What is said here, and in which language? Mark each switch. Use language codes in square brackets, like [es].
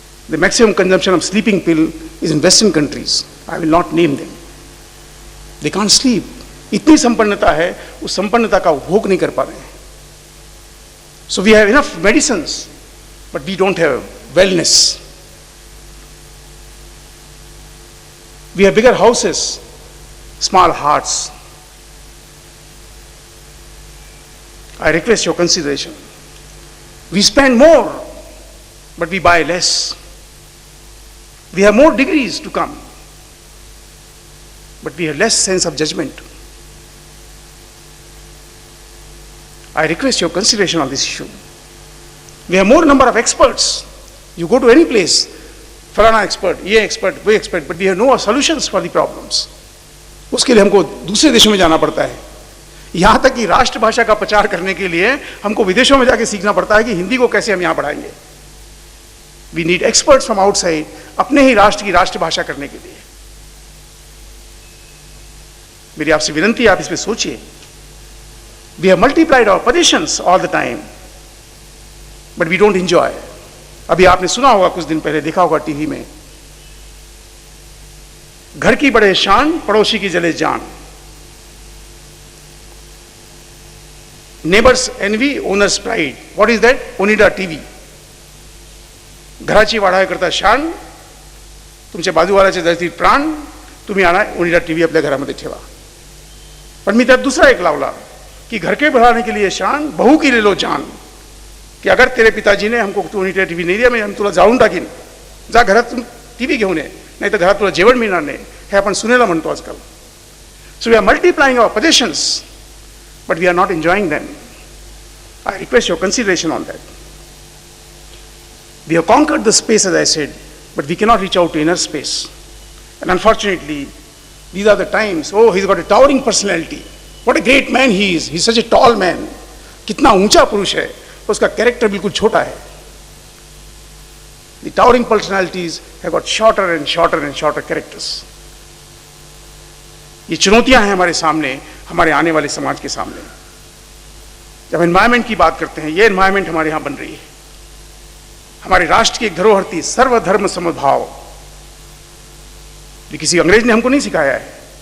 [en] The maximum consumption of sleeping pill is in western countries, I will not name them, they can't sleep. [hi] इतनी संपन्नता है, उस संपन्नता का उपभोग नहीं कर पा रहे हैं। [en] So we have enough medicines but we don't have wellness. We have bigger houses, small hearts. I request your consideration. We spend more, but we buy less. We have more degrees to come, but we have less sense of judgment. I request your consideration on this issue. We have more number of experts. You go to any place, [hi] फलाना expert, ये expert, वो expert, [en] But we have no solutions for the problems. [hi] उसके लिए हमको दूसरे देशों में जाना पड़ता है. यहाँ तक कि राष्ट्रभाषा का प्रचार करने के लिए हमको विदेशों में जाके सीखना पड़ता है कि हिंदी को कैसे हम यहाँ पढ़ाएंगे. [en] we need experts from outside [hi] अपने ही राष्ट्र की राष्ट्रभाषा करने के लिए. मेरी आपसे विनती है, आप इस पर सोचिए. [en] We have multiplied our positions all the time, but we don't enjoy. [hi] अभी आपने सुना होगा, कुछ दिन पहले देखा होगा टीवी में, घर की बड़े शान, पड़ोसी की जले जान. [en] Neighbour's envy, owner's pride. What is that? Onida TV. [mr] घराची वाढावी करता शान, तुमच्या बाजूवाल्याचे जळतील प्राण, तुम्ही आणा ओनिडा टीव्ही आपल्या घरामध्ये ठेवा. पण मी त्यात दुसरा एक लावला [hi] कि घर के बढ़ाने के लिए शान, बहू की ले लो जान. कि अगर तेरे पिताजी ने हमको ओनिडा टीव्ही [mr] नाही दिला, हम तुला जाळून टाकीन, जा घरात टीव्ही घेऊन ये, नाही तर घरात तुला जेवण मिळणार नाही. हे आपण सुनेला म्हणतो आजकाल. [en] So we are multiplying our possessions, but we are not enjoying them. I request your consideration on that. We have conquered the space, as I said, but we cannot reach out to inner space. And unfortunately, these are the times. Oh, he's got a towering personality. What a great man he is. He's such a tall man. [hi] कितना ऊंचा पुरुष है, उसका character बिल्कुल छोटा है. [en] The towering personalities have got shorter and shorter and shorter characters. [hi] ये चुनौतियां हैं हमारे सामने, हमारे आने वाले समाज के सामने. जब एनवायरमेंट की बात करते हैं, ये एनवायरमेंट हमारे यहां बन रही है. हमारे राष्ट्र की एक धरोहर थी सर्वधर्म समभाव. ये किसी अंग्रेज ने हमको नहीं सिखाया है.